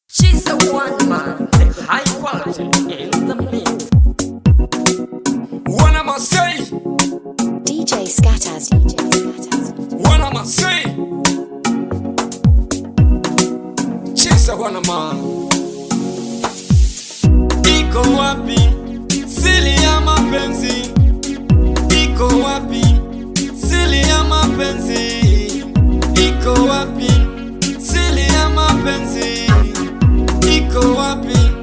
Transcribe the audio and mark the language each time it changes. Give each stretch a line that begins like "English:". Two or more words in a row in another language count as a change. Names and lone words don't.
English: She's the one man, the high quality in the mix. Wana Masai. D J Scatters. D J Scatters. Wana Masai. She's the one man.
Swahili: Iko wapi siri ya mapenzi? Iko wapi siri ya mapenzi? Iko wapi Siri ya mapenzi iko wapi?